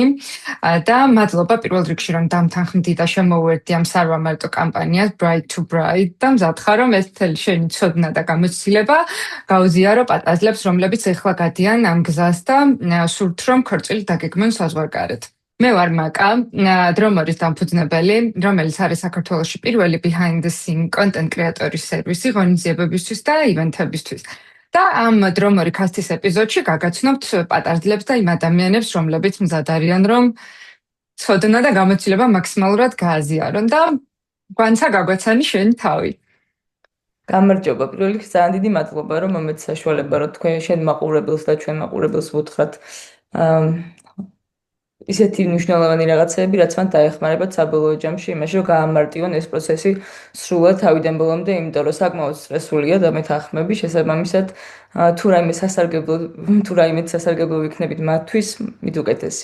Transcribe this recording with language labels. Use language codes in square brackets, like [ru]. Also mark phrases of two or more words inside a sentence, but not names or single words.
[ka] და მადლობა პირველ რიგში, რომ დამთანხმდი და შემოუერთდი ამ სარვამარტო კამპანიას Bride to Bride და მზადხარ, რომ ეს მთელი შენი ცოდნა და გამოცდილება გაუზიარო პატაზლებს, რომლებიც ეხლა გადიან ამ გზას და სურთ, რომ ქორწილი დაგეგმონ საზღვარგარეთ. მე ვარ მაკა, დრომორის დამფუძნებელი, რომელიც არის საქართველოში პირველი [en] behind the scene content creator- [ka] ის სერვისი ღონისძიებებისთვის და ივენთებისთვის. და ამ დრომორი cast-ის ეპიზოდში გაგაცნობთ პატარძლებს და იმ ადამიანებს, რომლებიც მზად არიან, რომ ცოდნა და გამოცდილება მაქსიმალურად გააზიარონ და გვანცა გაგვაცანი შენი თავი. გამარჯობა, პირველ რიგში ძალიან დიდი მადლობა, რომ მომეც საშუალება, რომ თქვენ შენ მაყურებელს და ჩვენ მაყურებელს ვუთხრათ ისეთი მნიშვნელოვანი რაღაცები, რაც მან დაეხმარებათ საბოლოო ჯამში იმაში, რომ გაამარტივონ ეს პროცესი სრულად თავიდან ბოლომდე, იმიტომ რომ საკმაოდ სტრესულია და მე თანხმები შესაბამისად თუ რაიმე სასარგებლო ვიქნებით მათთვის, მით უკეთესი.